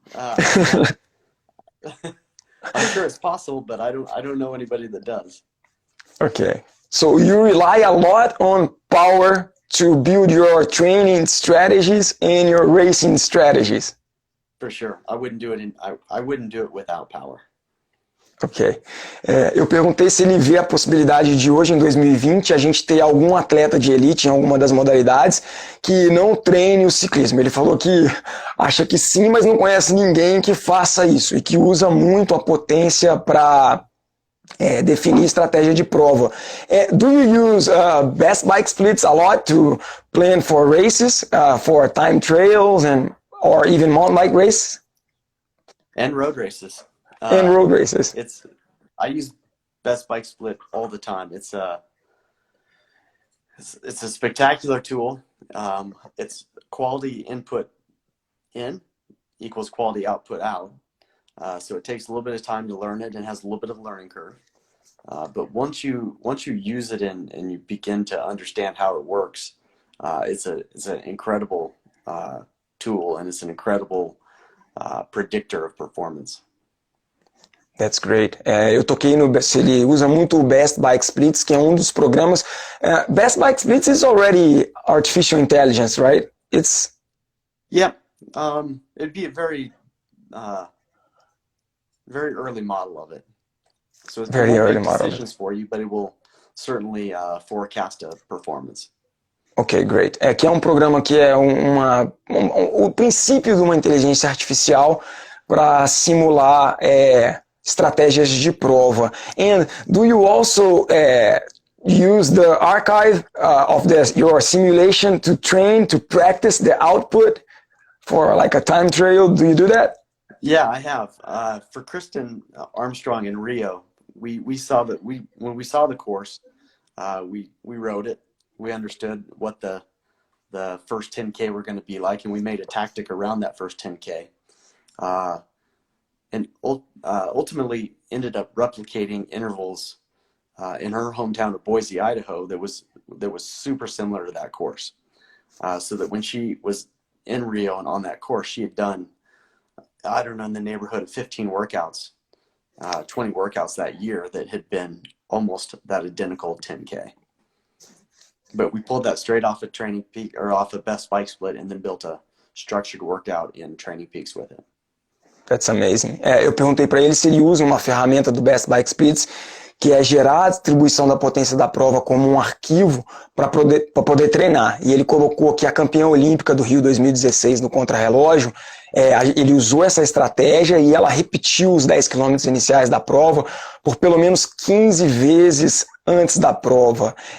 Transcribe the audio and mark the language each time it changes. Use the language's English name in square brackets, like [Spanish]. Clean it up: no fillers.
[English] I'm sure it's possible, but I don't know anybody that does. Okay, so you rely a lot on power to build your training strategies and your racing strategies. For sure, I wouldn't do it without power. Ok. [Portuguese] Eu perguntei se ele vê a possibilidade de hoje, em 2020, a gente ter algum atleta de elite em alguma das modalidades que não treine o ciclismo. Ele falou que acha que sim, mas não conhece ninguém que faça isso e que usa muito a potência para definir estratégia de prova. [English] Do you use best bike splits a lot to plan for races, for time trials, or even mountain bike races? And road races. And road races. I use best bike split all the time. It's a spectacular tool. It's quality input in equals quality output out. So it takes a little bit of time to learn it and has a little bit of a learning curve. But once you use it and you begin to understand how it works, it's an incredible tool, and it's an incredible predictor of performance. That's great. [Portuguese] Eu toquei se ele usa muito o Best Bike Splits, que é um dos programas. [English] Best Bike Splits is already artificial intelligence, right? Yeah. It'd be a very early model of it. So it's very early model decisions for you, but it will certainly forecast a performance. Ok, great. [Portuguese] Que é um programa que é o princípio de uma inteligência artificial para simular estratégias de prova. [English] And do you also use the archive of your simulation to train, to practice the output for like a time trial? Do you do that? Yeah, I have. For Kristen Armstrong in Rio, we saw that when we saw the course, we wrote it. We understood what the first 10K were going to be like, and we made a tactic around that first 10K. And ultimately ended up replicating intervals in her hometown of Boise, Idaho, that was super similar to that course. So that when she was in Rio and on that course, she had done, I don't know, in the neighborhood of 15 workouts, 20 workouts that year that had been almost that identical 10K. But we pulled that straight off of Training Peak, or off of Best Bike Split, and then built a structured workout in Training Peaks with it. That's amazing. [Portuguese] Eu perguntei para ele se ele usa uma ferramenta do Best Bike Splits, que é gerar a distribuição da potência da prova como um arquivo para poder treinar. E ele colocou que a campeã olímpica do Rio 2016 no contrarrelógio, ele usou essa estratégia e ela repetiu os 10 km iniciais da prova por pelo menos 15 vezes antes da prova.